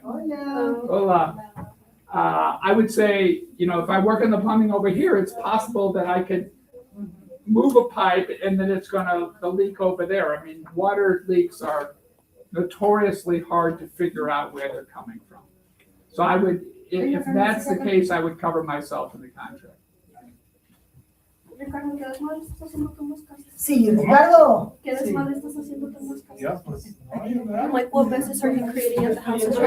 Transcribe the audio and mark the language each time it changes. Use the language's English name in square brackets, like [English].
[English] Hola. I would say, if I work on the plumbing over here, it's possible that I could move a pipe and then it's going to leak over there. Water leaks are notoriously hard to figure out where they're coming from. So I would, if that's the case, I would cover myself in the contract. [Spanish] Ricardo, ¿qué desmadre estás haciendo tu mosca? Sí, Ricardo. ¿Qué desmadre estás haciendo tu mosca? [English] Yeah, [Spanish] pues, [English] I'm like, what messes are you creating at the house?